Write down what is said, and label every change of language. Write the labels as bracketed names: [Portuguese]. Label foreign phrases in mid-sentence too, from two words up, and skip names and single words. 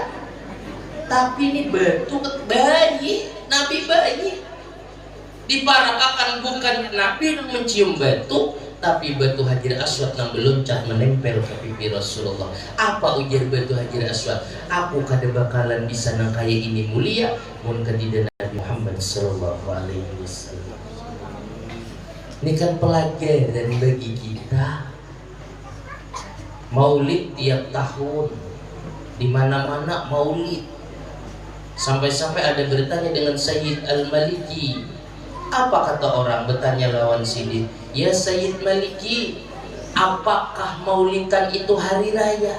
[Banjar] Tapi ini batu bayi, Nabi bayi. Diparakakan bukan Nabi mencium batu, tapi batu Hajar Aswad yang beluncat menempel ke pipi Rasulullah. Apa ujar batu Hajar Aswad? Aku kada bakalan bisa nang kaya ini mulia mun kadida Nabi Muhammad [Arabic] sallallahu alaihi wasallam. [Banjar] Ini kan pelajaran bagi kita. Maulid tiap tahun, di mana-mana maulid. Sampai-sampai ada bertanya dengan Sayyid Al-Maliki. Apa kata orang bertanya lawan Sidi? Ya Sayyid Maliki, apakah maulidan itu hari raya?